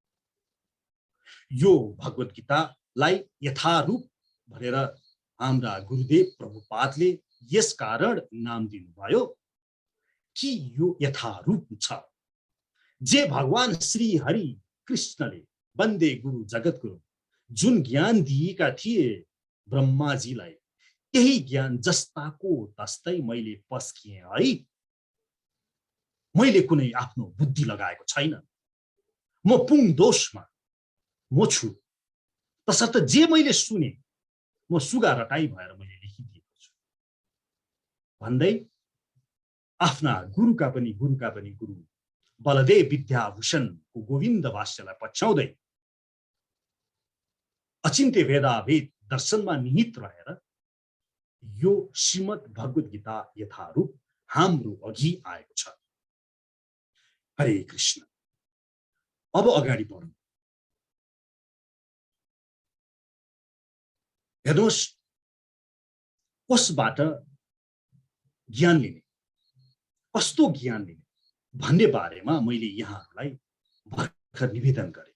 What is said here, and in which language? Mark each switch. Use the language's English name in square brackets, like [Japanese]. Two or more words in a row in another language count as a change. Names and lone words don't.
[Nepali] यो भगवत गीतालाई यथारूप भनेर हाम्रा गुरुदेव प्रभुपादले यस कारण नाम दिनुभयो कि यो यथारूप छ। जे भगवान श्री हरि कृष्णले [Sanskrit] वन्दे गुरु जगद्गुरु [Nepali] जुन ज्ञान दिएका थिए ब्रह्माजीलाई, त्यही ज्ञान जस्ताको तस्तै मैले पस्किएँ है। मैले कुनै आफ्नो बुद्धि लगाएको छैन, म पुङ दोषमा म छु। तसर्थ जे मैले सुने म सुगा रटाई भएर मैले लेखिदिएको छु भन्दै आफ्ना गुरुका पनि गुरु बलदेव विद्याभूषणको गोविन्द भाष्यलाई पछ्याउँदै अचिन्त्य वेदावेद दर्शनमा निहित रहेर यो श्रीमद् भगवत गीता यथारूप हाम्रो अघि आएको छ। हरे कृष्ण। अब अगाडि बढौं। हेर्नुहोस्, कसबाट ज्ञान लिने, कस्तो ज्ञान लिने भन्ने बारेमा मैले यहाँहरूलाई भर्खर निवेदन गरेँ।